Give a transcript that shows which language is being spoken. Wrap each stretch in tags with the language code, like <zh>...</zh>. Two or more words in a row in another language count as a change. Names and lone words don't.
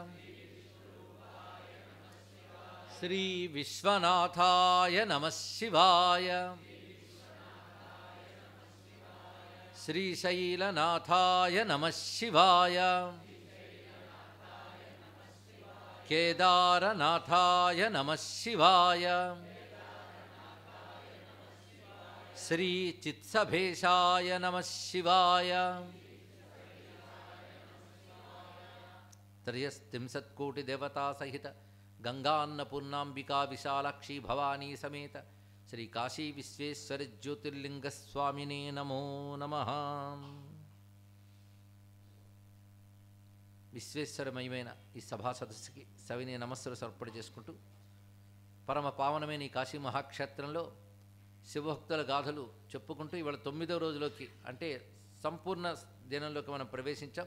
<sa>श्रीविश्वनाथाय नमः शिवाय श्रीशैलनाथाय नमः शिवाय केदारनाथाय नमः शिवाय श्रीचित्सभेशाय नमः शिवाय। त्रयस्त्रिंशत्कोटिदेवता सहित गंगान्नपूर्णांबिका विशालाक्षी भवानी समेत श्री काशी विश्वेश्वर ज्योतिर्लिंग स्वामिने नमो नमः।</sa> <te>విశ్వేశ్వరమయమైన ఈ సభా సదస్సుకి సవినయ నమస్సులు సమర్పణ చేసుకుంటూ పరమ పావనమైన ఈ కాశీ మహాక్షేత్రంలో శివభక్తుల గాథలు చెప్పుకుంటూ ఇవాళ 9వ రోజులోకి అంటే సంపూర్ణ దినంలోకి మనం ప్రవేశించాం.</te>